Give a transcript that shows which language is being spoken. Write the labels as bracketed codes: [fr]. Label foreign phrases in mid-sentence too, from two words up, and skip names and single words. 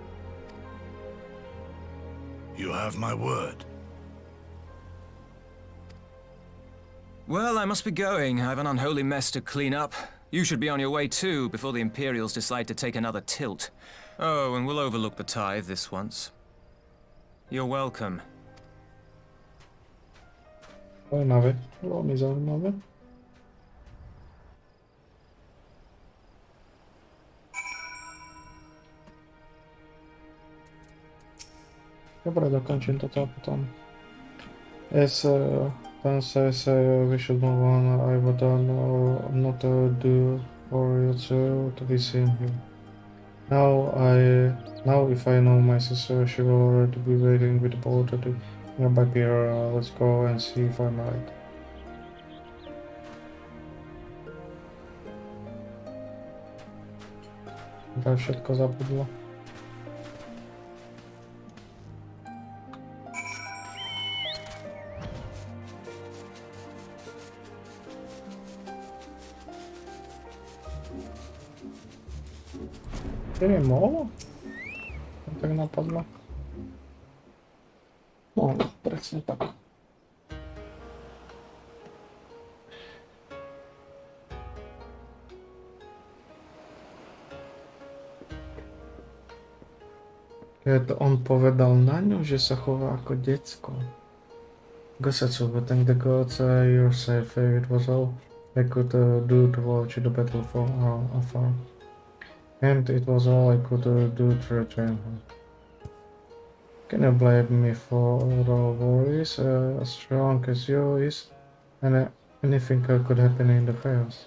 [en] You have my word. Well, I must be going. I have an unholy mess to clean up. You should be on your way too, before the Imperials decide to take another tilt. Oh, and we'll overlook the tithe this once. You're welcome. [sk] Zaujímavé, veľmi zaujímavé. Dobre, dokončím toto a potom. [en] Yes, Dan says we should move on. I would not do for you to be seen here. Now if I know my sister, she will already be waiting with the boat at the nearby pier. Let's go and see if I'm right. [sk] To všetko zabudlo. Nie mohlo? Tak napadlo. No, presne tak. Keď on povedal na ňu, že sa chová ako decko. [en] Gosetsu, but thank the gods you're safe. It was all I could do to watch the battle from afar. And it was all I could do to return her. Can you blame me for the worries? As strong as you is, and anything could happen in the chaos.